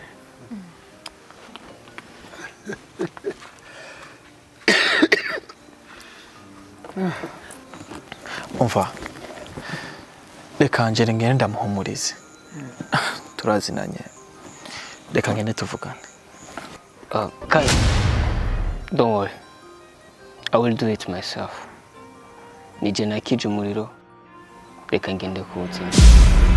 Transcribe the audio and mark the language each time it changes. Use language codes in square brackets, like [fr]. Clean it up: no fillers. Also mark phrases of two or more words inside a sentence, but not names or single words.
[rn] Umva. Reka Angela ngende ndamuhumurize. Turazinanye. Reka ngende tuvugane. [en] Kai, don't worry. I will do it myself. [rn] Nije nakije umuriro. Reka ngende kuwuzimya.